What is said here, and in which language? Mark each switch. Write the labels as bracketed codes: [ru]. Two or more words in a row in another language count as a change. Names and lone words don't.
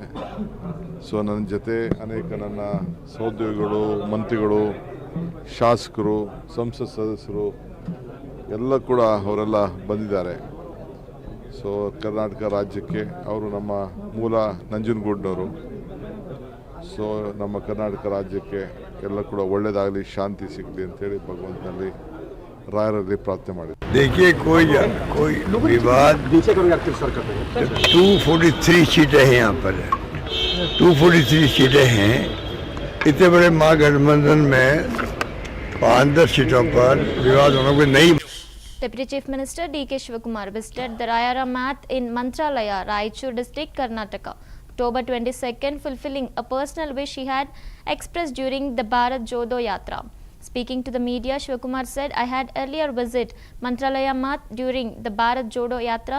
[kn] ಸೊ ನನ್ನ ಜೊತೆ ಅನೇಕ ನನ್ನ ಸಹೋದ್ಯೋಗಿಗಳು, ಮಂತ್ರಿಗಳು, ಶಾಸಕರು, ಸಂಸತ್ ಸದಸ್ಯರು ಎಲ್ಲ ಕೂಡ ಅವರೆಲ್ಲ ಬಂದಿದ್ದಾರೆ. ಸೊ ಕರ್ನಾಟಕ ರಾಜ್ಯಕ್ಕೆ ಅವರು ನಮ್ಮ ಮೂಲ ನಂಜನಗೂಡಿನವರು. ಸೊ ನಮ್ಮ ಕರ್ನಾಟಕ ರಾಜ್ಯಕ್ಕೆ ಎಲ್ಲ ಕೂಡ ಒಳ್ಳೆಯದಾಗಲಿ, ಶಾಂತಿ ಸಿಗಲಿ ಅಂತೇಳಿ ಭಗವಂತನಲ್ಲಿ ರಾಯರಲ್ಲಿ ಪ್ರಾರ್ಥನೆ ಮಾಡಿದೆ. [hi] देखिए कोई विवाद 243 सीटें हैं यहाँ पर, 243 सीटें हैं. इतने बड़े महागठबंधन में 5-10 सीटों पर विवाद होना कोई नहीं. [en] Deputy Chief Minister D.K. Shivakumar visited the Rayara Math in Mantralaya, Raichur district, Karnataka, October 22nd, fulfilling a personal wish he had expressed during the Bharat Jodo Yatra. Speaking to the media, Shivakumar said, "I had earlier visited Mantralaya Math during the Bharat Jodo Yatra.